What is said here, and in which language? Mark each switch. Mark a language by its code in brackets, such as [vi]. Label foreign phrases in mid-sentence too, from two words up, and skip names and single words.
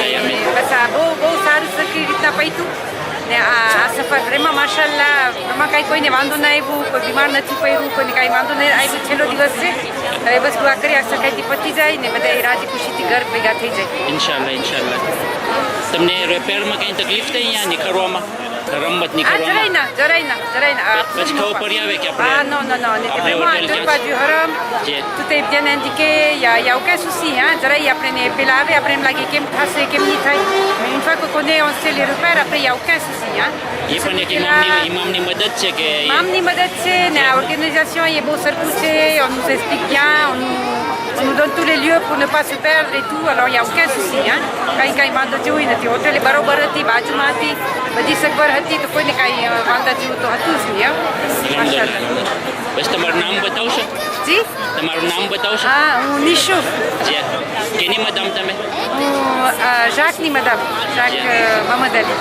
[gu] બસ આ બહુ સારું સરખી રીતના પૈતું ને આ સફર પ્રેમમાં માશાલ્લાહ એમાં કાંઈ કોઈને વાંધો ના આવ્યું, કોઈ બીમાર નથી પડ્યું, કોઈને કાંઈ વાંધો નહીં આવ્યું. છેલ્લો દિવસ છે, હવે બસ દુઆ કરી આ સખાઈથી પતી જાય ને બધા રાજી ખુશીથી ઘર ભેગા થઈ જાય. ઇન્શાલ્લાહ. તમને પેરમાં કંઈ તકલીફ થઈ અહીંયા નીકળવામાં, રમત નીકળવામાં? જરાય ના. પછી ખબર પડી આવે કે આપણે [fr] Ah non, c'est vraiment à 2 pas du haram. Tout est bien indiqué, il n'y a aucun souci. Après, il après, il mais une fois qu'on connaît, on sait les repères, après, il n'y a aucun souci. [gu] એ પણ એક ઇમામની મદદ છે કે ઇમામની મદદ, [fr] l'organisation est beau circuité, on nous explique bien, on nous donne tous les lieux pour ne pas se perdre et tout, alors il n'y a aucun souci. Quand il m'a dit, oui, il hôtel est barobar, [gu] બાજુમાં હતી, બધી સગવડ હતી, તો કોઈને કાંઈ વાંધા જેવું તો હતું જ નહીં. માશાલ્લાહ. બસ તમારું નામ બતાવશો? જી તમારું નામ બતાવશો? હા, હું નિશુ, જે કેની મદામ તમે? હું ઝાકની મદામ, ઝાક મોહમ્મદ અલી.